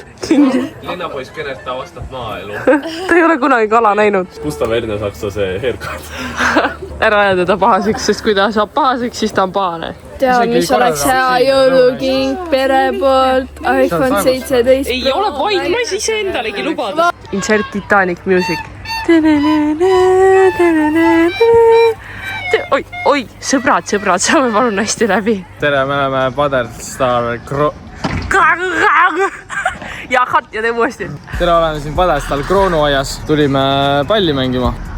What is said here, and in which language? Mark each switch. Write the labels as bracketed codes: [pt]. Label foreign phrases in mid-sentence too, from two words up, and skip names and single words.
[et] linnapoiss Kenert, ta vastab maaelu. ta ei ole kunagi kala näinud. Gustav Ernesaksa see haircut. ära aja teda pahaseks, sest kui ta saab pahaseks, siis ta on pahane. tea, mis oleks hea jõuluking pere poolt, iPhone 17. ei ole vaid, ma ei saa iseendalegi lubada. [en] Insert Titanic music. [et] oi, sõbrad, saame palun hästi läbi. tere, me oleme Paderstar ja cut ja tee uuesti. tere, oleme siin Paderstal Kroonuaias, tulime palli mängima.